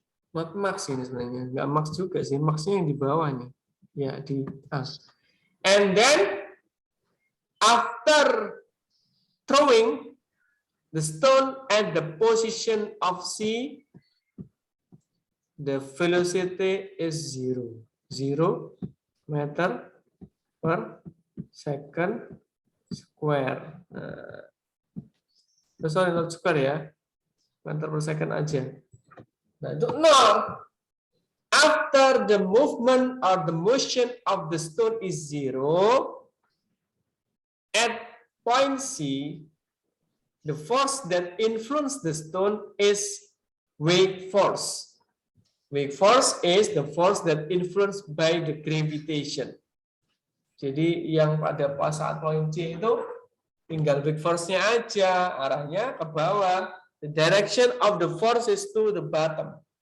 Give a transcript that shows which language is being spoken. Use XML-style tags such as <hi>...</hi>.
<id>Not max ini sebenarnya, nggak max juga sih, maxnya yang di bawahnya, ya di atas.</id> <en>And then after throwing the stone at the position of C, the velocity is 0 meter per second square. Sorry, not square ya, meter per second aja.</en> <id>Nah, itu 0.</id> <en>After the movement or the motion of the stone is 0, at point C, the force that influence the stone is wake force. Wake force is the force that influenced by the gravitation.</en> <id>Jadi yang pada saat point C itu tinggal wake force-nya aja, arahnya ke bawah.</id> <en>The direction of the force is to the bottom.</en>